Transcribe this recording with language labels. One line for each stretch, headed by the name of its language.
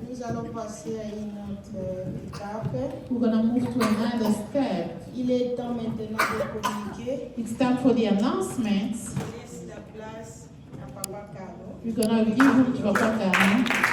French: allons passer à une autre étape.
English: We're going to move to another step.
French: Il est temps maintenant de communiquer.
English: It's time for the announcements.
French: Je laisse la place à Papa Carlo.
English: We're going to give room to Papa Carlo.